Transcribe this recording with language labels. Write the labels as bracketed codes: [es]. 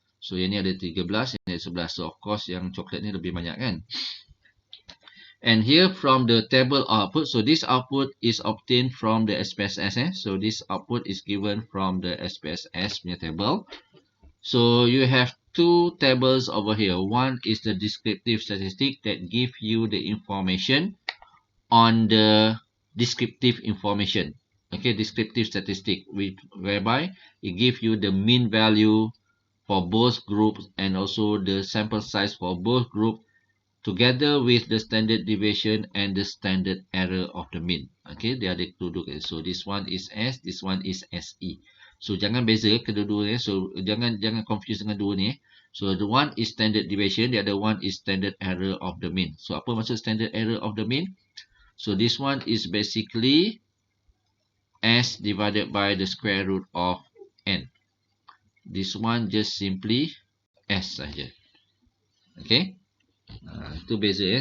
[ms] So yang ni ada 13, yang ni ada 11. So of course yang chocolate ni lebih banyak kan. [en] And here from the table output, so this output is obtained from the SPSS. So this output is given from the SPSS punya table. So you have two tables over here. One is the descriptive statistic that give you the information on the descriptive information. Okay, descriptive statistic, whereby it gives you the mean value for both groups and also the sample size for both groups together with the standard deviation and the standard error of the mean. Okay, [ms] dia ada duduk. [en] So this one is S, this one is SE. [ms] So jangan beza kedua-dua ni. So jangan confuse dengan dua ni. [en] So the one is standard deviation, the other one is standard error of the mean. So [ms] apa maksud [en] standard error of the mean? So this one is basically S divided by the square root of N. This one just simply S saja. Okay. [ms] Itu beza ya.